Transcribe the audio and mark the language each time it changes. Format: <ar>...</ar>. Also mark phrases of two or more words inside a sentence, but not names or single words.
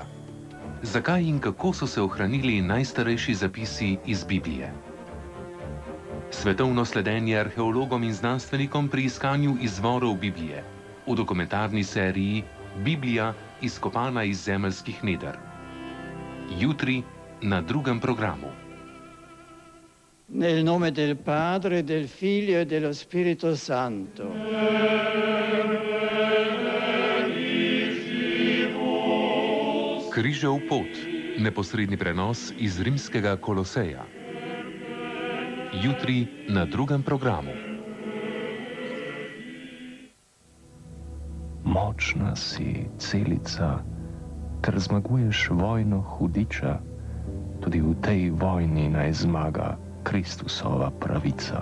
<sl>Zakaj in kako so se ohranili najstarejši zapisi iz Biblije? Svetovno sledenje arheologom in znanstvenikom pri iskanju izvorov Biblije v dokumentarni seriji Biblija izkopana iz zemeljskih neder. Jutri na drugem programu.</sl> <it>Nel nome del Padre, del Figlio e dello Spirito Santo.</it> <sl>Križev pot, neposredni prenos iz rimskega Koloseja. Jutri na drugem programu. Močna si, celica, ker zmaguješ vojno hudiča, tudi v tej vojni naj zmaga Kristusova pravica.</sl>